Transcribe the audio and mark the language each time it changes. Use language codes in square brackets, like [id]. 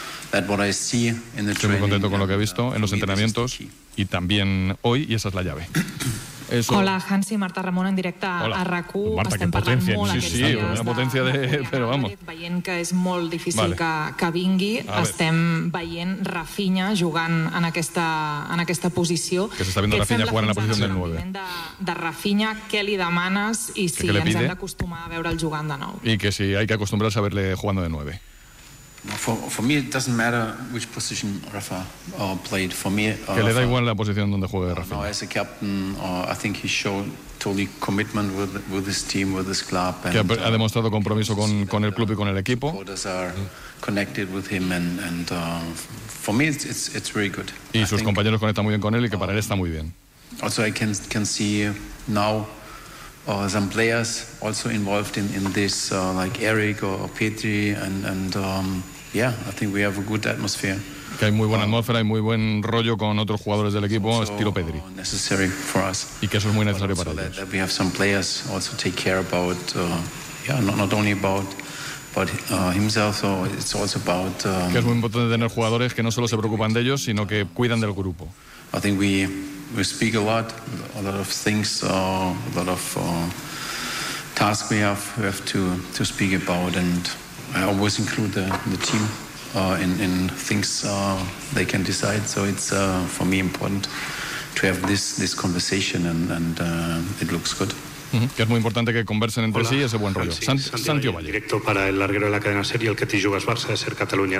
[es] Estoy muy contento con lo que he visto en los entrenamientos y también hoy, y esa es la llave. [ca] Eso. Hola, Hansi, Marta Ramón en directe. Hola. A RAC1. Marta, estem que potència. Sí, una potència de... Però [es] vamos. [ca] Veient que és molt difícil que vingui, estem veient Rafinha jugant en aquesta posició. Que s'està veient Rafinha jugant en la posició del 9. De Rafinha, què li demanes i si ens hem d'acostumar a veure'l jugant de nou. [es] I que si hay que acostumbrar a verle jugando de 9. [en] For me it doesn't matter which position Rafa played. For me, [es] que le da igual la posición donde juegue Rafa. [en] No, as a captain, I think he showed totally commitment with this team, with this club. [es] Que ha demostrado compromiso con el club y con el equipo. [en] Supporters are connected with him and for me it's really good. [es] Y sus compañeros conectan muy bien con él y que para él está muy bien. [en] Also, I can see now some players also involved in this like Eric or Petri and yeah, I think we have a good atmosphere. [es] Que hay muy buena atmósfera y muy buen rollo con otros jugadores del equipo, estilo Pedri. [en] Necessary for us. [es] Y que eso es muy necesario para ellos. [en] That we have some players also take care about not only about himself, so it's also about [es] que es muy importante tener jugadores que no solo se preocupan de ellos, sino que cuidan del grupo. [en] I think we speak a lot of things, tasks we have to speak about, and I always include the team in things they can decide. So it's for me important to have this conversation, and it looks good. Uh-huh. [es] Que es muy importante que conversen entre sí y ese buen rollo. Santiago Valle. Directo para el larguero de la cadena SER y el que te jugas Barça de SER Cataluña.